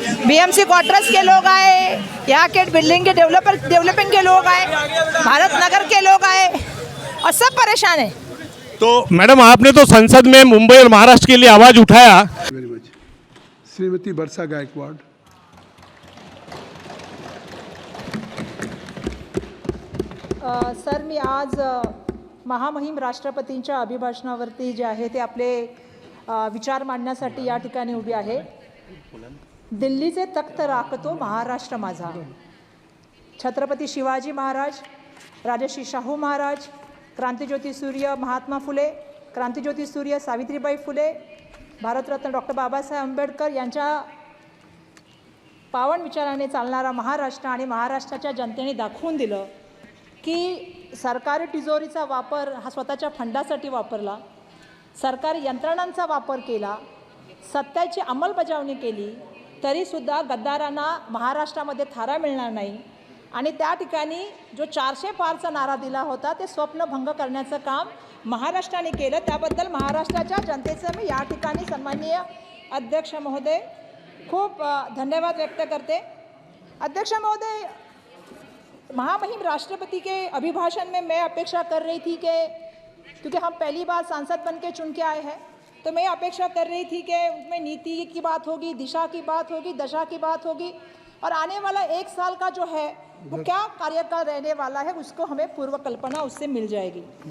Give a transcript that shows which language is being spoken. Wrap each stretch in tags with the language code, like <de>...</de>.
<hi>BMC quarters के लोग आए, यहाँ के बिल्डिंग के डेवलपिंग के लोग आए, भारत नगर के लोग आए, और सब परेशान है। तो मैडम, आपने तो संसद में मुंबई और महाराष्ट्र के लिए आवाज उठाया।</hi> <en>Very much.</en> <hi>श्रीमती वर्षा गायकवाड़।</hi> <mr>सर, मी आज महामहिम राष्ट्रपतींच्या अभिभाषणावरती जे आहे ते आपले विचार मांडण्यासाठी या ठिकाणी उभी आहे। दिल्लीचे तख्त राखतो महाराष्ट्र माझा। छत्रपती शिवाजी महाराज, राजर्षी शाहू महाराज, क्रांतिज्योती सूर्य महात्मा फुले, क्रांतिज्योती सूर्य सावित्रीबाई फुले, भारतरत्न डॉक्टर बाबासाहेब आंबेडकर यांच्या पावन विचाराने चालणारा महाराष्ट्र आणि महाराष्ट्राच्या जनतेने दाखवून दिलं की सरकारी तिजोरीचा वापर हा स्वतःच्या फंडासाठी वापरला, सरकारी यंत्रणांचा वापर केला, सत्याची अंमलबजावणी केली, तरीसुद्धा गद्दारांना महाराष्ट्रामध्ये थारा मिळणार नाही, आणि त्या ठिकाणी जो 400 पारचा नारा दिला होता ते स्वप्नभंग करण्याचं काम महाराष्ट्राने केलं। त्याबद्दल महाराष्ट्राच्या जनतेचं मी या ठिकाणी सन्माननीय अध्यक्ष महोदय खूप धन्यवाद व्यक्त करते।</mr> <hi>अध्यक्ष महोदय, महामहिम राष्ट्रपति के अभिभाषण में मैं अपेक्षा कर रही थी कि क्योंकि हम पहली बार सांसद बन के चुन के आए हैं, तो मैं अपेक्षा कर रही थी कि उसमें नीति की बात होगी, दिशा की बात होगी, दशा की बात होगी, और आने वाला 1 साल का जो है वो क्या कार्यकाल रहने वाला है उसको हमें पूर्व कल्पना उससे मिल जाएगी।</hi>